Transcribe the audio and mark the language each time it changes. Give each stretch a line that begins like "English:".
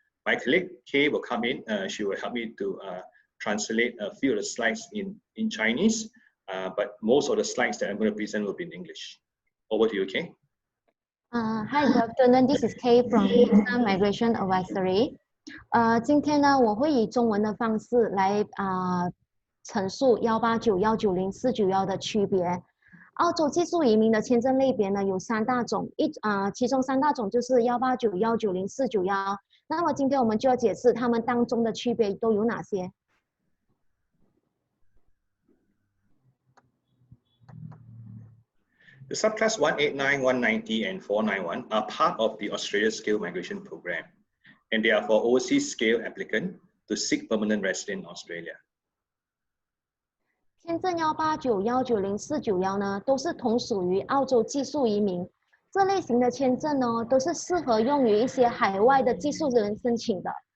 English: My colleague Kay will come in. She will help me to translate a few of the slides in Chinese, but most of the slides that I'm going to present will be in English. Over to you, Kay. Hi, good afternoon. This is Kay from Kitson Migration Advisory.
Chinese: 今天呢，我会以中文的方式来陈述189、190、491的区别。澳洲技术移民的签证类别呢有3大种，其中3大种就是189、190、491。那么今天我们就要解释它们当中的区别都有哪些。
English: The subclass 189, 190, and 491 are part of the Australia Skilled Migration Program, and they are for overseas skilled applicant to seek permanent residence in Australia.
Chinese: 签证189、190、491呢，都是同属于澳洲技术移民。这类型的签证呢，都是适合用于一些海外的技术人申请的。